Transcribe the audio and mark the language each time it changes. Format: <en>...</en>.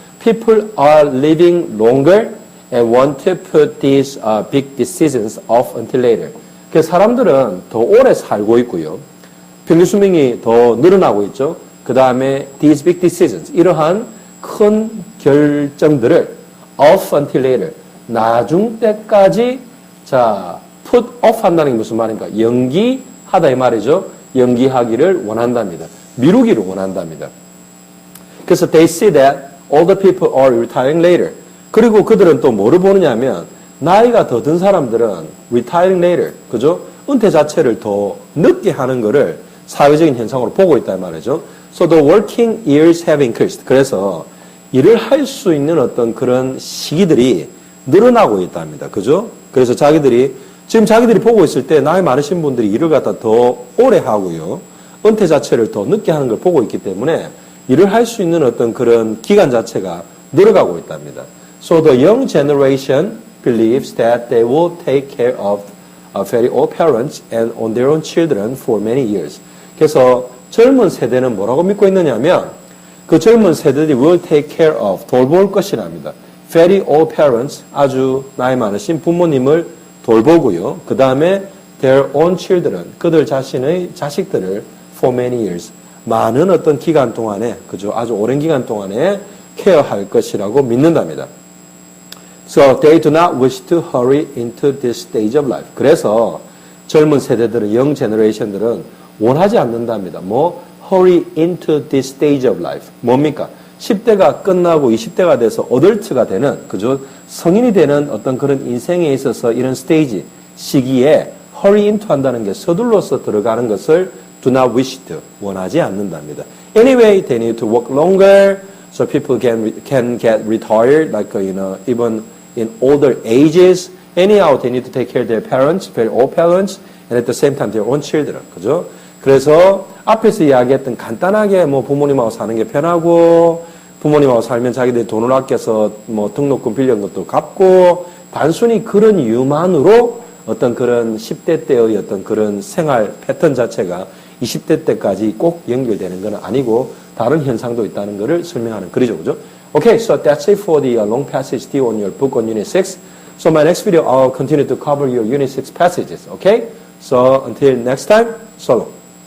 <en>People are living longer and want to put these big decisions off until later.</en> <ko>그래서 사람들은 더 오래 살고 있고요. 평균 수명이 더 늘어나고 있죠. 그 다음에</ko> <en>these big decisions,</en> <ko>이러한 큰 결정들을</ko> <en>off until later,</en> <ko>나중 때까지 자</ko> <en>put off</en> <ko>한다는 게 무슨 말입니까? 연기하다 이 말이죠. 연기하기를 원한답니다. 미루기를 원한답니다. 그래서</ko> <en>they see that all the people are retiring later.</en> <ko>그리고 그들은 또 뭐를 보느냐면 나이가 더 든 사람들은</ko> <en>retiring later,</en> <ko>그죠? 은퇴 자체를 더 늦게 하는 거를 사회적인 현상으로 보고 있단 말이죠.</ko> <en>So the working years have increased.</en> <ko>그래서 일을 할 수 있는 어떤 그런 시기들이 늘어나고 있답니다. 그죠? 그래서 지금 자기들이 보고 있을 때 나이 많으신 분들이 일을 갖다 더 오래 하고요. 은퇴 자체를 더 늦게 하는 걸 보고 있기 때문에 일을 할 수 있는 어떤 그런 기간 자체가 늘어가고 있답니다.</ko> <en>So the young generation believes that they will take care of very old parents and on their own children for many years.</en> <ko>그래서 젊은 세대는 뭐라고 믿고 있느냐면 그 젊은 세대들이</ko> <en>will take care of,</en> <ko>돌볼 것이랍니다.</ko> <en>Very old parents,</en> <ko>아주 나이 많으신 부모님을 돌보고요. 그 다음에</ko> <en>their own children,</en> <ko>그들 자신의 자식들을</ko> <en>for many years,</en> <ko>많은 어떤 기간 동안에, 그죠? 아주 오랜 기간 동안에 케어할 것이라고 믿는답니다.</ko> <en>So they do not wish to hurry into this stage of life.</en> <ko>그래서 젊은 세대들은,</ko> <en>young generation</en> <ko>들은 원하지 않는답니다. 뭐</ko> <en>hurry into this stage of life.</en> <ko>뭡니까? 10대가 끝나고 20대가 돼서 어덜트가 되는, 그죠? 성인이 되는 어떤 그런 인생에 있어서 이런 스테이지, 시기에</ko> <en>hurry into</en> <ko>한다는 게 서둘러서 들어가는 것을</ko> <en>do not wish to,</en> <ko>원하지 않는답니다.</ko> <en>Anyway, they need to work longer so people can get retired, like, even in older ages. Anyhow, they need to take care of their parents, very old parents, and at the same time their own children.</en> <ko>그죠? 그래서 앞에서 이야기했던 간단하게 뭐 부모님하고 사는 게 편하고 부모님하고 살면 자기들이 돈을 아껴서 뭐 등록금 빌린 것도 갚고 단순히 그런 이유만으로 어떤 그런 10대 때의 어떤 그런 생활 패턴 자체가 20대 때까지 꼭 연결되는 건 아니고 다른 현상도 있다는 것을 설명하는 글이죠. 그죠?</ko> <en>Okay, so that's it for the long passage due on your book on Unit 6. So my next video, I'll continue to cover your Unit 6 passages. Okay? So until next time, so long.</en>